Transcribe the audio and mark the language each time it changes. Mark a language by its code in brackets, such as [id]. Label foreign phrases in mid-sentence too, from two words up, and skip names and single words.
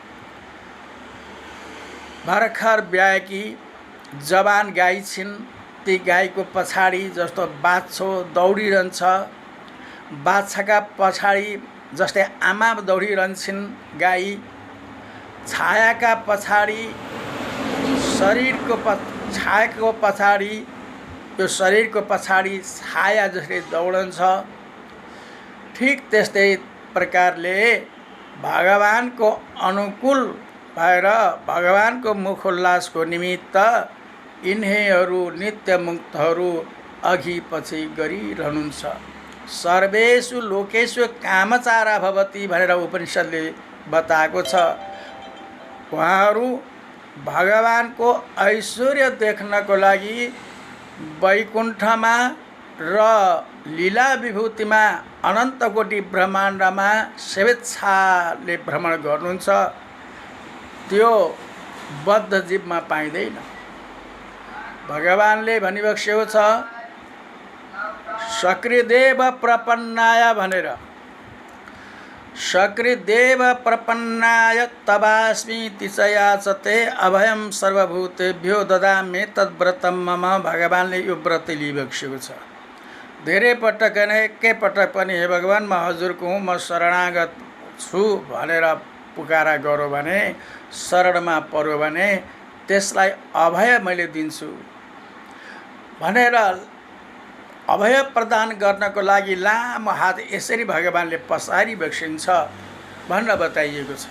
[ne] भर्खर ब्याएकी जवान गाई छिन्, ती गाईको पछाडि जस्तो बाछो दौडिरहन्छ, बाछाका पछाडि जस्तै आमा दौडिरहन्छन् गाई, छायाका पछाडि छायाको पछाडि यो शरीरको पछाडि छाया जसरी दौडन्छ। ठिक त्यस्तै प्रकारले भगवानको अनुकूल भएर भगवानको मुखोल्लासको निमित्त यिनीहरू नित्य मुक्तहरू अघि पछि गरिरहनुहुन्छ। [sa] सर्वेषु लोकेषु कामचारा भवति [ne] भनेर उपनिषदले बताएको छ। उहाँहरू भगवानको ऐश्वर्य देख्नको लागि वैकुण्ठमा र लीला विभूतिमा अनन्त कोटि ब्रह्माण्डमा स्वेच्छाले भ्रमण गर्नुहुन्छ। त्यो बद्ध जीवमा पाइँदैन। भगवानले भनिबक्सेको छ [sa] सकृदेव प्रपन्नाय [ne] भनेर। [sa] सकृदेव प्रपन्नाय तवास्मि तिचयाचते अभयम सर्वभूतेभ्यो ददामि तद्व्रतम मम। [ne] भगवानले यो व्रत लिइबक्सेको छ। धेरै पटक एकै पटक पनि हे भगवान म हजुरको हुँ, म शरणागत छु भनेर पुकारा गऱ्यो भने, शरणमा पर्यो भने त्यसलाई अभय मैले दिन्छु भनेर अभय प्रदान गर्नको लागि लामो हात यसरी भगवानले पसारी बक्सिन्छ भनेर बताइएको छ।